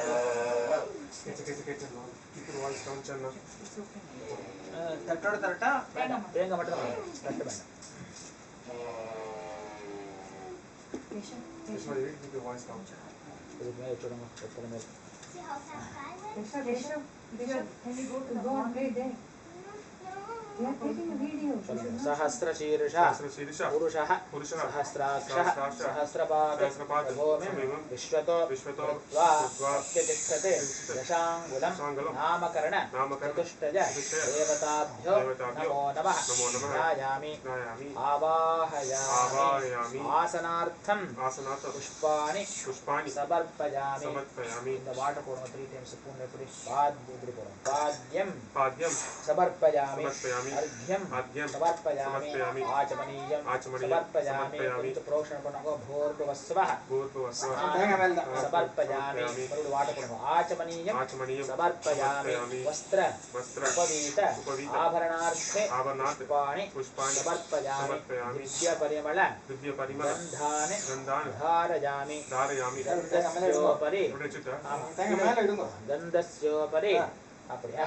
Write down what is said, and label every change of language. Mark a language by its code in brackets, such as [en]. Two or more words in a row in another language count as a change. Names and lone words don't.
[ta] தட்டோட தரட்டா தேங்காய் மட்டும் தான் தட்டு வேண்டாம். இதுக்கு மேலே வச்சுடுங்க. எத்தனை மேல் [sa] सहस्रशीर्षः पुरुषः सहस्राक्षः सहस्रपाद विश्वतो प्रत्यतिष्ठते दशाङ्गुलं नामकरण चतुष्टय देवताभ्यो नमो नमः ध्यायामि आवाहयामि आसनार्थं पुष्पाणि समर्पयामि. [ta] இந்த வாட்டர் போடுங்க 3 times ஸ்பூன் எப்படி [sa] பாத்யம் समर्पयामि अर्घ्यं समर्पयामि आचमनीयं समर्पयामि प्रोक्षण पणगो भूर्भुवस्वः समर्पयामि वाटर पणगो आचमनीयं समर्पयामि वस्त्र उपवीत आभरणार्थे पुष्पाणि समर्पयामि दिव्यपरिमल गन्धानि धारयामि गन्धस्योपरि அப்படியா